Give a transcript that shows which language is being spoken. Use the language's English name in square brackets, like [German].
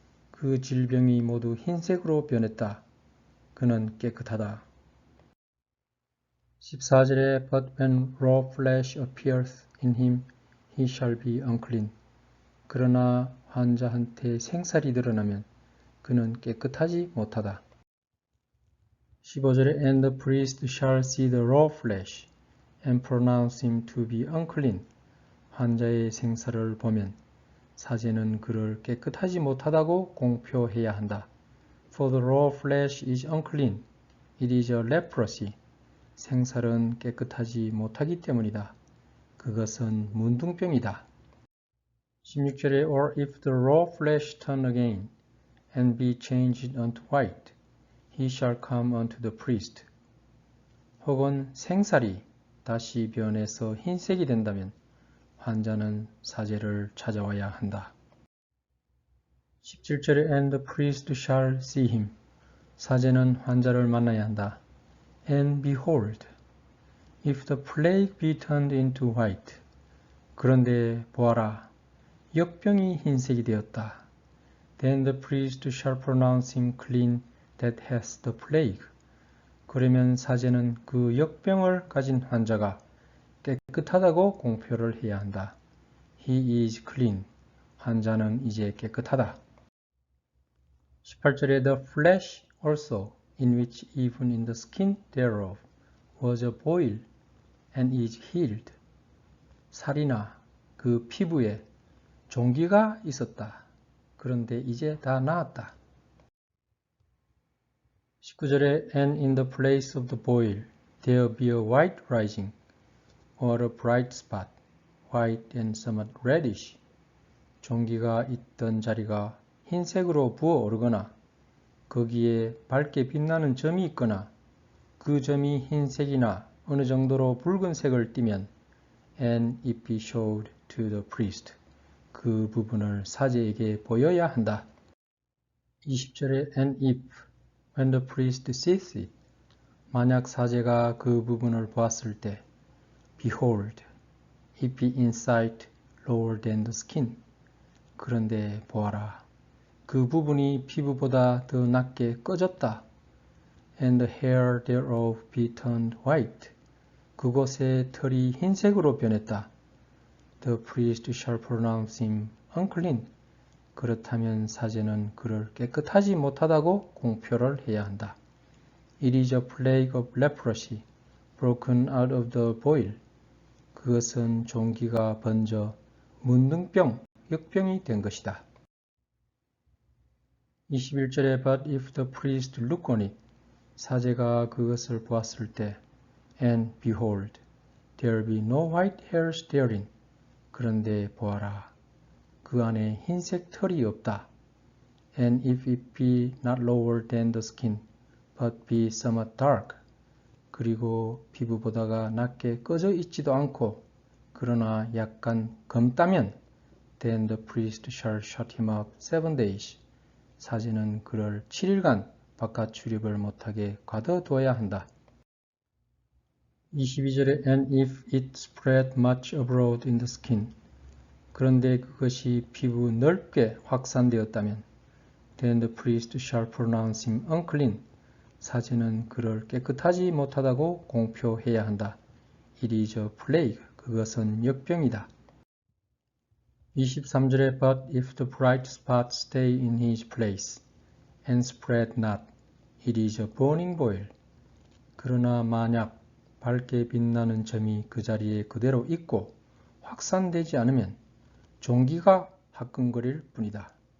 [Korean] 그 질병이 모두 흰색으로 변했다. 그는 깨끗하다. 14절에 [English] But when raw flesh appeareth in him, he shall be unclean. [Korean] 그러나 환자한테 생살이 드러나면 그는 깨끗하지 못하다. 15절에 [English] And the priest shall see the raw flesh and pronounce him to be unclean. [Korean] 환자의 생살을 보면 사제는 그를 깨끗하지 못하다고 공표해야 한다. [English] For the raw flesh is unclean. It is a leprosy. [Korean] 생살은 깨끗하지 못하기 때문이다. 그것은 문둥병이다. 16절에 [English] Or if the raw flesh turn again and be changed unto white, he shall come unto the priest. [Korean] 혹은 생살이 다시 변해서 흰색이 된다면 환자는 사제를 찾아와야 한다. 17절에 [English] And the priest shall see him. [Korean] 사제는 환자를 만나야 한다. [English] And behold, if the plague be turned into white. [Korean] 그런데 보아라, 역병이 흰색이 되었다. [English] Then the priest shall pronounce him clean that has the plague. [Korean] 그러면 사제는 그 역병을 가진 환자가 깨끗하다고 공표를 해야 한다. [English] He is clean. [Korean] 환자는 이제 깨끗하다. 18절에 [English] The flesh also, in which even in the skin thereof was a boil, and is healed. [Korean] 살이나 그 피부에 종기가 있었다. 그런데 이제 다 나았다. 19절에 [English] And in the place of the boil there be a white rising, or a bright spot, white and somewhat reddish. [Korean] 종기가 있던 자리가 흰색으로 부어오르거나 거기에 밝게 빛나는 점이 있거나 그 점이 흰색이나 어느 정도로 붉은색을 띠면 [English] And it be showed to the priest. [Korean] 그 부분을 사제에게 보여야 한다. 20절에 [English] And if, when the priest sees it, [Korean] 만약 사제가 그 부분을 보았을 때 [English] Behold, if be in sight lower than the skin. [Korean] 그런데 보아라. 그 부분이 피부보다 더 낮게 꺼졌다. [English] And the hair thereof be turned white. [Korean] 그곳의 털이 흰색으로 변했다. [English] The priest shall pronounce him unclean. [Korean] 그렇다면 사제는 그를 깨끗하지 못하다고 공표를 해야 한다. [English] It is a plague of leprosy, broken out of the boil. [Korean] 그것은 종기가 번져 문둥병, 역병이 된 것이다. 21절에 [English] But if the priest look on it, [Korean] 사제가 그것을 보았을 때 [English] And behold, there be no white hairs therein. [Korean] 그런데 보아라, 그 안에 흰색 털이 없다. [English] And if it be not lower than the skin, but be somewhat dark. [Korean] 그리고 피부보다가 낮게 꺼져 있지도 않고 그러나 약간 검다면 [English] Then the priest shall shut him up 7 days. [Korean] 사제는 그를 7일간 바깥 출입을 못하게 가둬두어야 한다. 22절에 [English] And if it spread much abroad in the skin. [Korean] 그런데 그것이 피부 넓게 확산되었다면 [English] Then the priest shall pronounce him unclean. [Korean] 사제는 그를 깨끗하지 못하다고 공표해야 한다. [English] It is a plague. [Korean] 그것은 역병이다. 23절에 [English] But if the bright spot stay in his place and spread not, it is a burning boil. [Korean] 그러나 만약 밝게 빛나는 점이 그 자리에 그대로 있고 확산되지 않으면 종기가 화끈거릴 뿐이다.